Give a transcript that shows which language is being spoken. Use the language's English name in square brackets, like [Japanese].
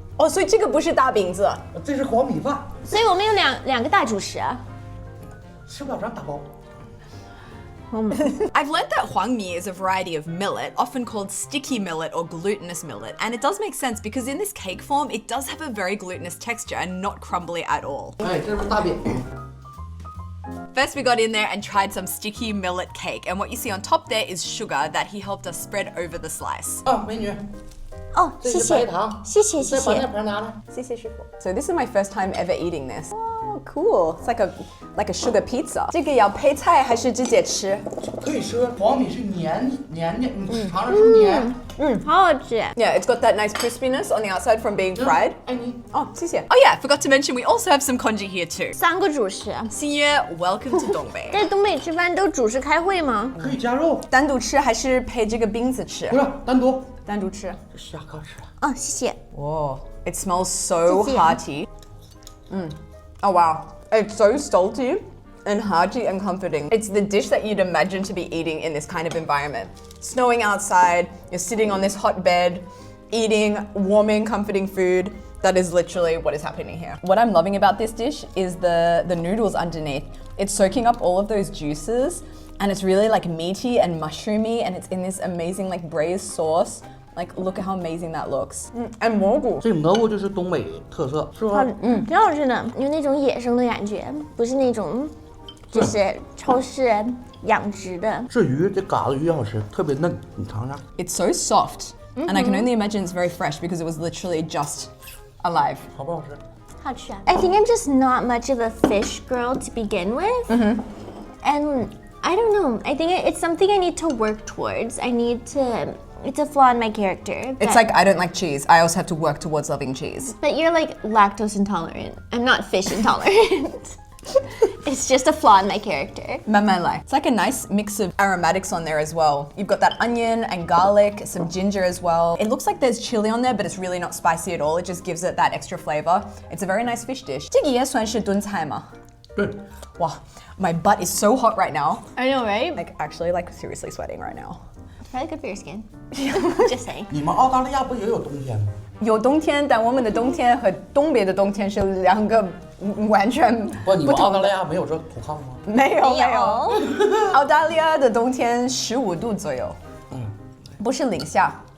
[Chinese] 哦，所以这个不是大饼子。这是黄米饭。所以我们有两个大主食啊。吃不了咱打包。 [English] I've learned that huangmi is a variety of millet, often called sticky millet or glutinous millet, and it does make sense because in this cake form, it does have a very glutinous texture and not crumbly at all. [Chinese] 哎，这是大饼。 [English] First, we got in there and tried some sticky millet cake, and what you see on top there is sugar that he helped us spread over the slice. [Chinese] 啊，美女。哦，谢谢，谢谢，谢谢。再把那盘拿来。谢谢师傅。 [English] So this is my first time ever eating this. Oh, cool. It's like a sugar pizza. [Chinese] 这个要配菜还是直接吃？可以吃，黄米是黏的，你尝尝是不是黏？好好吃。 [English] Yeah, it's got that nice crispiness on the outside from being fried. [Chinese] 爱你。 Oh, 谢谢。 [English] Oh yeah, forgot to mention we also have some congee here too. [Chinese] 3个主食。 [English] 新约 welcome to Dongbei. [Chinese] 在东北吃饭都主食开会吗？可以加肉。单独吃还是配这个饼子吃？不是，单独。单独吃。这下课吃。哦，谢谢。 [English] Whoa, it smells so [Chinese] 谢谢。 [English] hearty. Oh wow, it's so salty and hearty and comforting. It's the dish that you'd imagine to be eating in this kind of environment. Snowing outside, you're sitting on this hot bed, eating warming, comforting food. That is literally what is happening here. What I'm loving about this dish is the noodles underneath. It's soaking up all of those juices and it's really like meaty and mushroomy and it's in this amazing like braised sauce. Like, look at how amazing that looks. And 蘑菇。 [Chinese] 这蘑菇就是东北特色，是吧？挺好吃的，有那种野生的感觉，不是那种，就是超市养殖的。这鱼，这嘎子鱼好吃，特别嫩，你尝尝。 [English] It's so soft, and I can only imagine it's very fresh because it was literally just alive. [Chinese] 好不好吃？好吃啊。 [English] I think I'm just not much of a fish girl to begin with. And I don't know. I think it's something I need to work towards. It's a flaw in my character. It's like I don't like cheese. I also have to work towards loving cheese. But you're like lactose intolerant. I'm not fish intolerant. It's just a flaw in my character. [Chinese] 慢慢来. [English] It's like a nice mix of aromatics on there as well. You've got that onion and garlic, some ginger as well. It looks like there's chili on there, but it's really not spicy at all. It just gives it that extra flavor. It's a very nice fish dish. [Chinese] 这个也算是炖菜吗？ [English] Good. Wow, my butt is so hot right now. I know, right? Like actually, like seriously sweating right now. Probably good for your skin. Just saying. [Chinese] 你们澳大利亚不也有冬天吗？有冬天，但我们的冬天和东北的冬天是两个完全不，你们澳大不同的。利亚没有这土炕吗？没有没有，有澳大利亚的冬天15度左右，不是零下。